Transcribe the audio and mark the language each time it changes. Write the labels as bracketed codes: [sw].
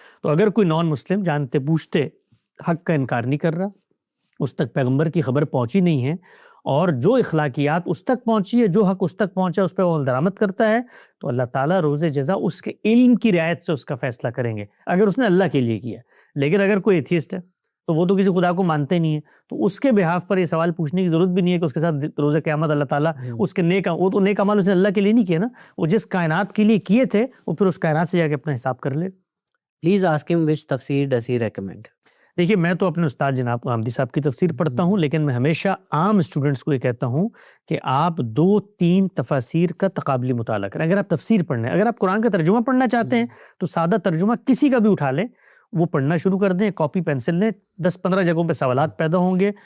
[ur] تو اگر کوئی نان مسلم جانتے پوچھتے حق کا انکار نہیں کر رہا, اس تک پیغمبر کی خبر پہنچی نہیں ہے, اور جو اخلاقیات اس تک پہنچی ہے, جو حق اس تک پہنچا اس پہ وہ درآمد کرتا ہے, تو اللہ تعالیٰ روز جزا اس کے علم کی رعایت سے اس کا فیصلہ کریں گے اگر اس نے اللہ کے لیے کیا. لیکن اگر کوئی ایتھیسٹ ہے تو وہ تو کسی خدا کو مانتے نہیں ہے, تو اس کے بہاف پر یہ سوال پوچھنے کی ضرورت بھی نہیں ہے کہ اس کے ساتھ روز قیامت اللہ تعالیٰ اس کے وہ تو نیک اعمال اس نے اللہ کے لیے نہیں کیے نا, وہ جس کائنات کے لیے کیے تھے وہ پھر اس کائنات سے جا کے اپنا حساب کر لے. [en] Please ask him which tafsir does he recommend. [ur] دیکھیے میں تو اپنے استاد جناب غامدی صاحب کی تفسیر پڑھتا ہوں, لیکن میں ہمیشہ عام اسٹوڈنٹس کو یہ کہتا ہوں کہ آپ 2-3 تفاسیر کا تقابلی مطالعہ کریں. اگر آپ تفسیر پڑھنا ہے, اگر آپ قرآن کا ترجمہ پڑھنا چاہتے ہیں تو سادہ ترجمہ کسی کا بھی اٹھا لیں, وہ پڑھنا شروع کر دیں, کاپی پینسل لیں, 10-15 جگہوں پہ سوالات پیدا ہوں گے.